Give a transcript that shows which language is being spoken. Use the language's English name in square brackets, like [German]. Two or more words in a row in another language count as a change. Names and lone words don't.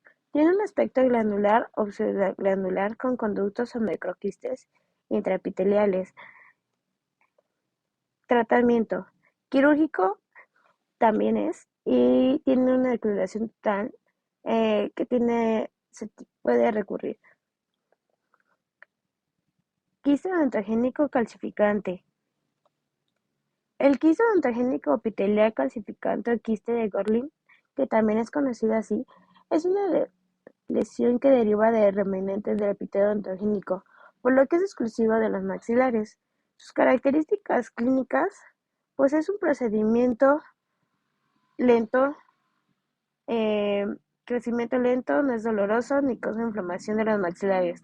[Spanish] Tiene un aspecto glandular o pseudoglandular con conductos o microquistes intraepiteliales. Tratamiento. Quirúrgico también es y tiene una declinación tan se puede recurrir. Quiste odontogénico calcificante. El quiste odontogénico epitelial calcificante o quiste de Gorlin, que también es conocido así, es una lesión que deriva de remanentes del epitelio odontogénico, por lo que es exclusivo de los maxilares. Sus características clínicas, pues es un procedimiento lento, eh, crecimiento lento, no es doloroso ni causa inflamación de los maxilares.